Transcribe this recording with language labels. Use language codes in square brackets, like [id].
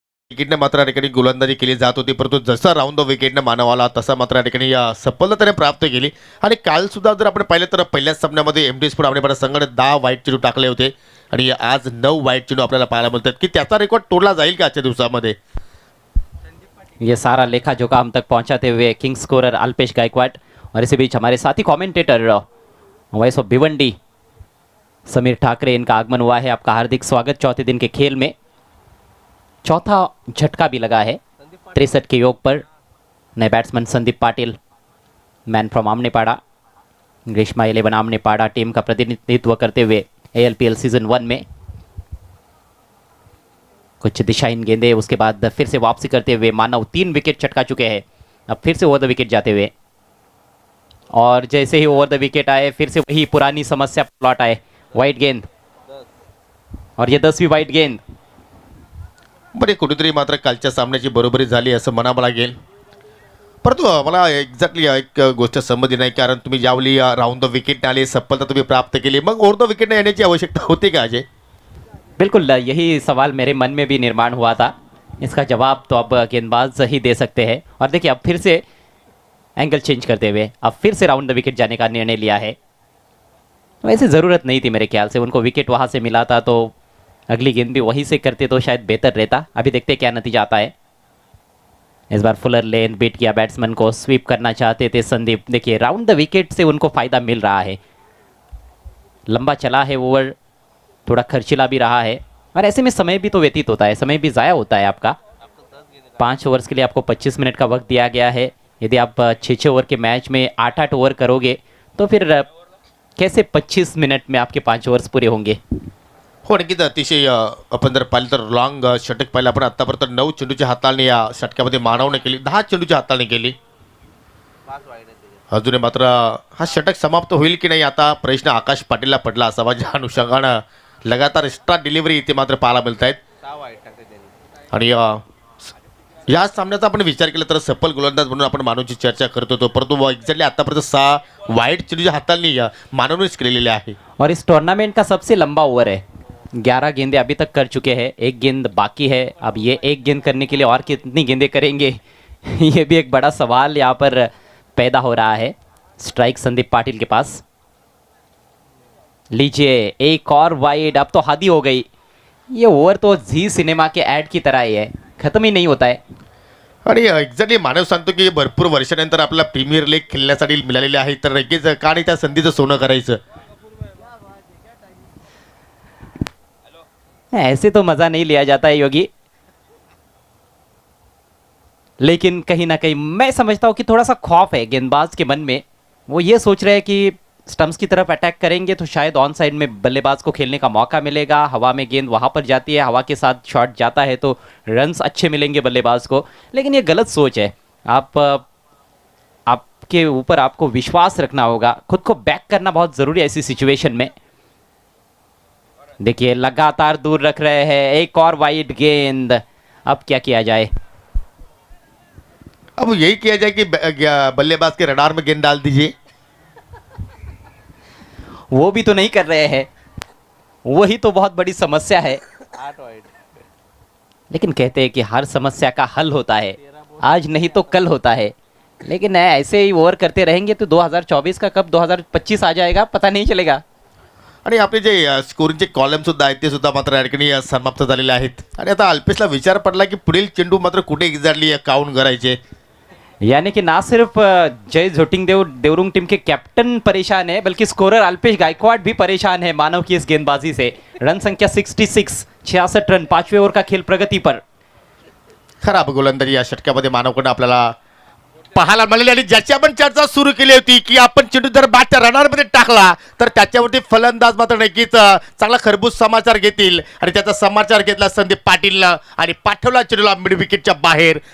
[mr] विकेटने मात्र या ठिकाणी गोलंदाजी केली जात होती, परंतु जसा राऊंड द विकेटने मानवाला तसा मात्र या ठिकाणी सफलता प्राप्त केली. आणि काल सुद्धा जर आपण पाहिलं तर पहिल्याच सामन्यामध्ये एमडी स्पोर्ट आमनेपाडा संघाने 10 वाईट चेंडू टाकले होते आणि आज 9 वाईट चेंडू आपल्याला पाहायला मिळतात. की त्याचा रेकॉर्ड तोडला जाईल का आजच्या दिवसामध्ये? [hi] ये सारा लेखा जोखा हम तक पहुंचाते हुए किंग स्कोरर अल्पेश गायकवाड, और इसी बीच हमारे साथी commentator voice of Bhiwandi Sameer Thackeray, इनका आगमन हुआ है. आपका हार्दिक स्वागत चौथे दिन के खेल में. चौथा झटका भी लगा है 63 के योग पर. नए batsman Sandeep Patil, man from आमनेपाड़ा, Grishma 11 आमनेपाड़ा team का प्रतिनिधित्व करते हुए ALPL सीजन 1 में. कुछ दिशाहीन गेंदे, उसके बाद फिर से वापसी करते हुए मानव 3 विकेट चटका चुके हैं. अब फिर से ओवर द विकेट जाते हुए, और जैसे ही ओवर द विकेट आए फिर से वही पुरानी समस्या प्लॉट आए. वाइट गेंद, और ये 10वीं वाइट गेंद. [mr] बरे कुठेतरी मात्र कालच्या सामन्याची बरोबरी झाली असं म्हणावं लागेल. परंतु मला एक्झॅक्टली एक गोष्ट संमती नाही, कारण तुम्ही ज्यावेळी राऊंड द विकेट आले, सफलता तुम्ही प्राप्त केली, मग ओव्हर द विकेट येण्याची आवश्यकता होती का अजय? [hi] बिल्कुल, यही सवाल मेरे मन में भी निर्माण हुआ था. इसका जवाब तो अब गेंदबाज ही दे सकते हैं. और देखिए अब फिर से एंगल चेंज करते हुए अब फिर से राउंड द विकेट जाने का निर्णय लिया है. वैसे ज़रूरत नहीं थी मेरे ख्याल से. उनको विकेट वहाँ से मिला था तो अगली गेंद भी वहीं से करते तो शायद बेहतर रहता. अभी देखते हैं क्या नतीजा आता है. इस बार फुलर लेन बीट किया बैट्समैन को. स्वीप करना चाहते थे संदीप. देखिए राउंड द विकेट से उनको फ़ायदा मिल रहा है. लंबा चला है ओवर, थोड़ा खर्चीला भी रहा है, और ऐसे में समय भी तो व्यतीत होता है, समय भी ज़ाया होता है आपका. 5 ओवर्स के लिए आपको 25 मिनट का वक्त दिया गया है. यदि आप 6-6 ओवर के मैच में 8-8 ओवर करोगे तो फिर कैसे 25 मिनट में आपके 5 ओवर्स पूरे होंगे? [mr] हो नक्कीच. अतिशय आपण जर पाहिलं तर लॉंग षटक पाहिलं आपण आत्तापर्यंत 9 चेंडूची हाताळणी या षटकामध्ये मानवने केली, 10 चेंडूची हाताळणी केली. अजूनही मात्र हा षटक समाप्त होईल की नाही आता प्रश्न आकाश पाटीलला पडला असावा, ज्या अनुषंगानं लगातार एक्स्ट्रा डिलिव्हरी इथे मात्र पाहायला मिळत आहेत. आणि या सामन्याचा आपण विचार केला तर सफल गोलंदाज म्हणून आपण मानवची चर्चा करत होतो, परंतु एक्झॅक्टली आतापर्यंत 6 वाईट चेंडूच्या हातांनी मानवनेच केलेले आहे. [hi] और इस टूर्नामेंट का सबसे लंबा ओवर है, 11 गेंदे अभी तक कर चुके हैं, एक गेंद बाकी है. अब ये एक गेंद करने के लिए और कितनी गेंदें करेंगे ये भी एक बड़ा सवाल यहाँ पर पैदा हो रहा है. स्ट्राइक संदीप पाटिल के पास. लीजिए एक और वाइड. अब तो हद ही हो गई, ये ओवर तो झी सिनेमा के ऐड की तरह ही है, खत्म ही नहीं होता है. [mr] आणि एक्झॅक्टली मानव सांगतो की भरपूर वर्षानंतर आपल्याला प्रीमियर लीग खेळण्यासाठी मिळालेले आहे, तर नक्कीच का नाही त्या संधीचं सोनं करायचं. [hi] ऐसे तो मज़ा नहीं लिया जाता है योगी, लेकिन कहीं ना कहीं मैं समझता हूँ कि थोड़ा सा खौफ है गेंदबाज के मन में. वो ये सोच रहे हैं कि स्टंप्स की तरफ अटैक करेंगे तो शायद ऑन साइड में बल्लेबाज को खेलने का मौका मिलेगा. हवा में गेंद वहाँ पर जाती है, हवा के साथ शॉट जाता है तो रन्स अच्छे मिलेंगे बल्लेबाज को. लेकिन ये गलत सोच है. आपके ऊपर आपको विश्वास रखना होगा, खुद को बैक करना बहुत ज़रूरी है ऐसी सिचुएशन में. देखिए लगातार दूर रख रहे हैं, एक और वाइड गेंद. अब क्या किया जाए? अब यही किया जाए कि बल्लेबाज के रडार में गेंद डाल दीजिए. वो भी तो नहीं कर रहे हैं, वही तो बहुत बड़ी समस्या है. लेकिन कहते हैं कि हर समस्या का हल होता है, आज नहीं तो कल होता है. लेकिन ऐसे ही ओवर करते रहेंगे तो 2024 का कब 2025 आ जाएगा पता नहीं चलेगा. [mr] आणि आपले जे स्कोरिंगचे कॉलम सुद्धा आहेत ते सुद्धा मात्र या ठिकाणी समाप्त झालेले आहेत. आणि आता अल्पेशला विचार पडला की पुढील चेंडू मात्र कुठे एक्झॅक्टली काउंट करायचे. [hi] यानी कि ना सिर्फ जय झोटिंगदेव देवरुंग टीम के कैप्टन परेशान है, बल्कि स्कोरर अल्पेश गायकवाड भी परेशान है मानव की इस गेंदबाजी से. रन संख्या 66, 66 रन, 5वें ओवर का खेल प्रगति पर. [mr] खराब गोलंदाजी या षटकामध्ये मानवकडे आपल्याला पाहायला मिळाली. आणि ज्याची आपण चर्चा सुरू केली होती की आपण चेंडू जर बॅटच्या रनरमध्ये टाकला तर त्याच्यावरती फलंदाज मात्र नक्कीच चांगला खरबूज समाचार घेतील. आणि त्याचा समाचार घेतला संदीप पाटीलनं आणि पाठवला चेंडूला मिड विकेटच्या बाहेर.